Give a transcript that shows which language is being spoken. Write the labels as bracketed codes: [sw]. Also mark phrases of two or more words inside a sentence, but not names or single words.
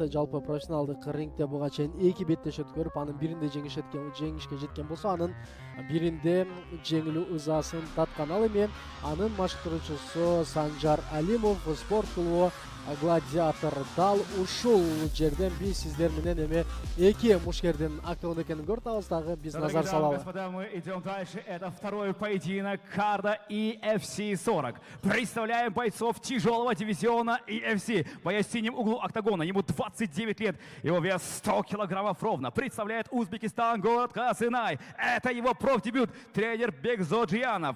[ky] Жалпы профессионалдык рингте буга чейин 2 беттеш өткөрүп, анын биринде жеңишке жеткен болсо, анын биринде жеңилүү ызасын таткан. Ал эми анын машыктыруучусу Санжар Алимов, спорт клубу Гладиатор. Дал ушул жерден биз сиздер менен эми 2 мушкердин октагонда экенин көрүп атабыз, дагы биз назар салалы. [ru] Господа, мы идем дальше. Это второй поединок карда EFC 40. Представляем бойцов тяжелого дивизиона EFC. Боец в синем углу октагона, ему 29 лет, его вес 100 килограммов ровно. Представляет Узбекистан, город Касынай. Это его профдебют, тренер Бекзоджиянов.